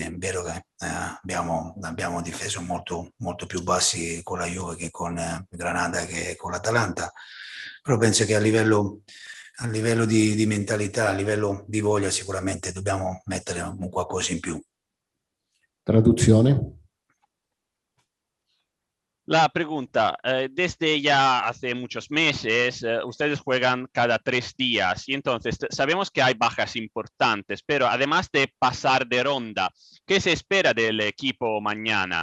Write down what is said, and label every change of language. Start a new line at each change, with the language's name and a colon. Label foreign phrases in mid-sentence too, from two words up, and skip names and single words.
Italian: È vero che abbiamo difeso molto, molto più bassi con la Juve che con Granada, che con l'Atalanta, però penso che a livello di mentalità, a livello di voglia, sicuramente dobbiamo mettere un qualcosa in più. Traduzione.
Spanish: La pregunta, desde ya hace muchos meses, ustedes juegan cada 3 días y entonces sabemos que hay bajas importantes, pero además de pasar de ronda, ¿qué se espera del equipo mañana?